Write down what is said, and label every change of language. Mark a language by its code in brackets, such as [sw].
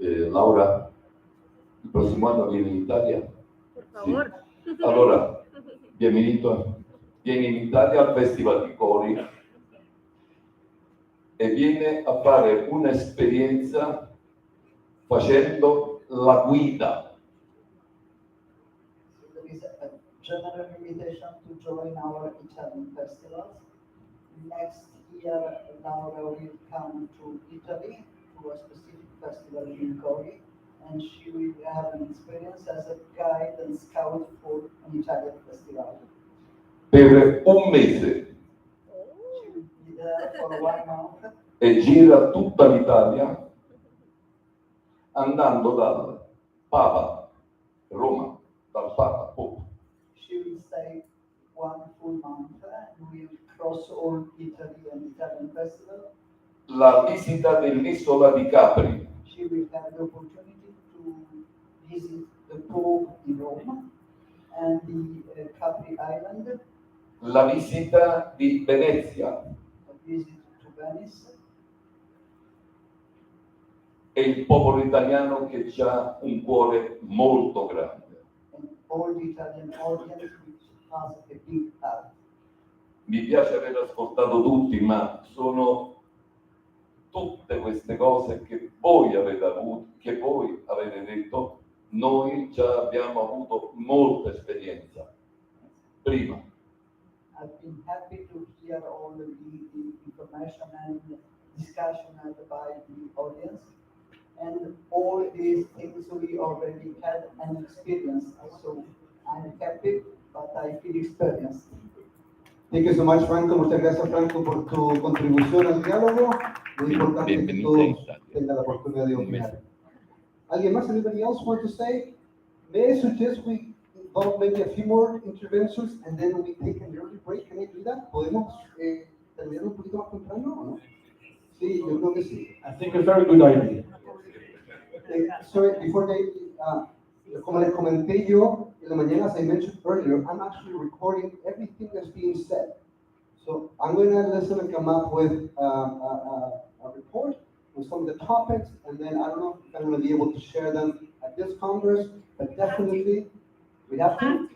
[it] Laura, il prossimo anno vieni in Italia? Per favore. Sì. Allora, vieni in Italia al Festival di Cori e vieni a fare un'esperienza facendo la guida. [en] There is a general invitation to join our Italian festivals. Next year, Laura will come to Italy to a specific festival in Cori, and she will have an experience as a guide and scout for an Italian festival. [it] Per un mese [en] She will be there for 1 month. [it] e gira tutta l'Italia andando dal Papa, Roma, dal Papa, Pope. [en] She will stay 1 full month and will cross all Italy and Italian festival. [it] La visita dell'isola di Capri, [en] She will have the opportunity to visit the Pope in Rome and the Capri Island, [it] la visita di Venezia [en] a visit to Venice, [it] e il popolo italiano che ha un cuore molto grande. [en] and all the Italian audience which has a big heart. [it] Mi piace aver ascoltato tutti, ma sono tutte queste cose che voi avete avuto, che voi avete detto. Noi già abbiamo avuto molta esperienza prima. [en] I've been happy to hear all the information and discussion held by the audience, and all these things we already had an experience. So I'm happy, but I feel experienced. Thank you so much, Franco. [es] Muchas gracias, Franco, por tu contribución al diálogo. Muy importante que todos tengan la oportunidad de opinar. ¿Alguien más? [en] Anybody else want to say? May I suggest we involve maybe a few more interventions and then we take an early break? Can I do that? [es] ¿Podemos terminar un poquito más temprano o no? Sí, yo creo que sí. [en] I think a very good idea. Sorry, before they, [es] como les comenté yo en la mañana, [en] as I mentioned earlier, I'm actually recording everything that's being said. So I'm going to listen and come up with a report on some of the topics, and then I don't know if I'm going to be able to share them at this Congress, but definitely we have to.